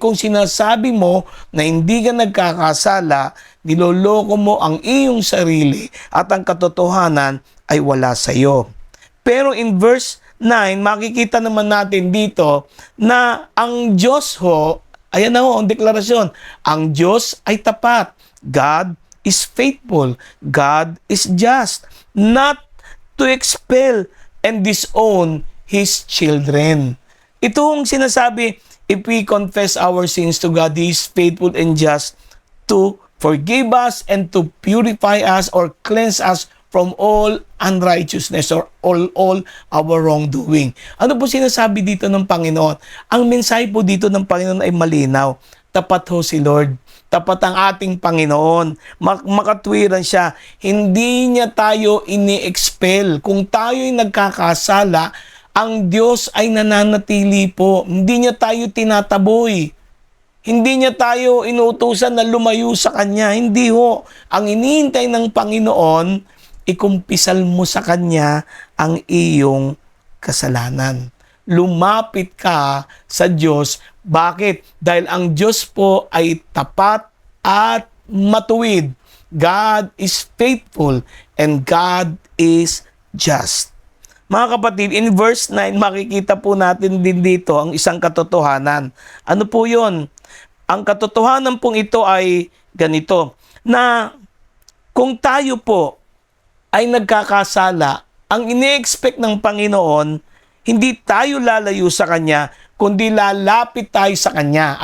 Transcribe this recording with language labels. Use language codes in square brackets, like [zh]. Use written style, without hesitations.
[tl] Kung sinasabi mo na hindi ka nagkakasala, niloloko mo ang iyong sarili at ang katotohanan ay wala sa iyo. Pero in verse 9, makikita naman natin dito na ang Diyos ayan na ang deklarasyon, ang Diyos ay tapat. [en] God is faithful. God is just, not to expel and disown His children. [tl] Itong sinasabi, [en] if we confess our sins to God, He is faithful and just to forgive us and to purify us or cleanse us from all unrighteousness or all our wrongdoing. [tl] Ano po sinasabi dito ng Panginoon? Ang mensahe po dito ng Panginoon ay malinaw. Tapat ho si Lord. Tapat ang ating Panginoon. Makatwiran siya. Hindi niya tayo ini-expel. Kung tayo ay nagkakasala, ang Diyos ay nananatili po. Hindi niya tayo tinataboy. Hindi niya tayo inuutusan na lumayo sa Kanya. Hindi ho. Ang iniintay ng Panginoon, ikumpisal mo sa Kanya ang iyong kasalanan. Lumapit ka sa Diyos. Bakit? Dahil ang Diyos po ay tapat at matuwid. [en] God is faithful and God is just. [tl] Mga kapatid, in verse 9, makikita po natin din dito ang isang katotohanan. Ano po yun? Ang katotohanan pong ito ay ganito, na kung tayo po ay nagkakasala, ang ini-expect ng Panginoon, hindi tayo lalayo sa Kanya, kundi lalapit tayo sa Kanya.